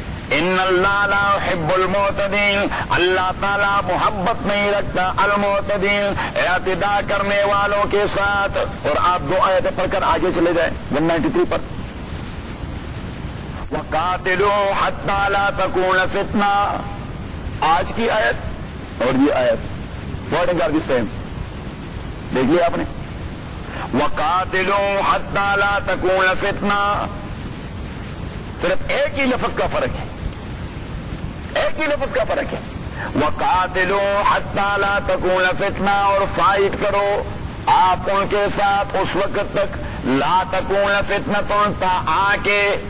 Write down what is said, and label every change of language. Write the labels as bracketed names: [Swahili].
[Arabic] ان اللہ لا يحب المعتدين, [Urdu] اللہ تعالیٰ محبت نہیں رکھتا المعتدين اعتداء کرنے والوں کے ساتھ. اور آپ دو آیتیں پڑھ کر آگے چلے جائیں 193 پر, [Arabic] وقاتلوا حتى لا تكون فتنة, [Urdu] آج کی آیت اور یہ آیت [English] wording are the same, [Urdu] دیکھ لیا آپ نے, [Arabic] وقاتلوا حتى لا تكون فتنة, [Urdu] صرف ایک ہی لفظ کا فرق ہے, ایک ہی لفظ کا فرق ہے. [Arabic] وقاتلوا حتی لا تکون فتنہ, [Urdu] اور فائٹ کرو آپ ان کے ساتھ اس وقت تک, [Arabic] لا تکون فتنہ [Urdu] تا آ کے,